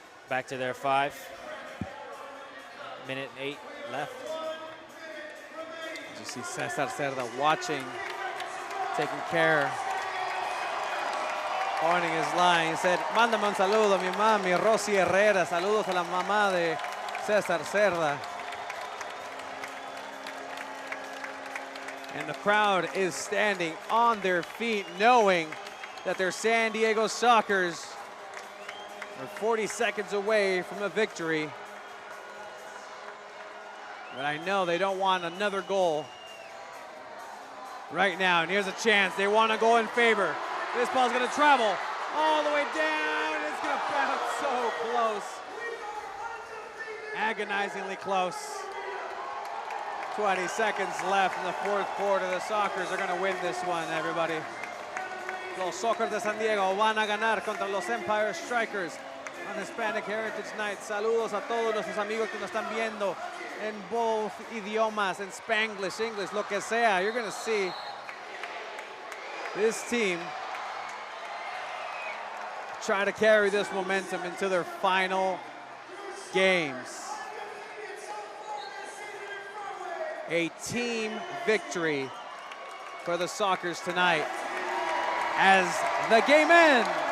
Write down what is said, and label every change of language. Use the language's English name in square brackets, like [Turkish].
[English] Back to their 5. 1:08 left. You see Cesar Cerda watching, taking care, pointing his line. He said, [Spanish] mándame un saludo a mi mami, Rosy Herrera. Saludos a la mamá de Cesar Cerda. [English] And the crowd is standing on their feet, knowing that their San Diego Strykers are 40 seconds away from a victory. But I know they don't want another goal right now. And here's a chance. They want to go in favor. This ball's going to travel all the way down. It's going to bounce so close. Agonizingly close. 20 seconds left in the fourth quarter. The Strykers are going to win this one, everybody. [Spanish] Los Strykers de San Diego van a ganar contra los Empire Strykers [English] on Hispanic Heritage Night. [Spanish] Saludos a todos nuestros amigos que nos están viendo en [English] both [Spanish] idiomas, en Spanglish, English, lo que sea. [English] You're going to see this team try to carry this momentum into their final games. A team victory for the Strykers tonight as the game ends.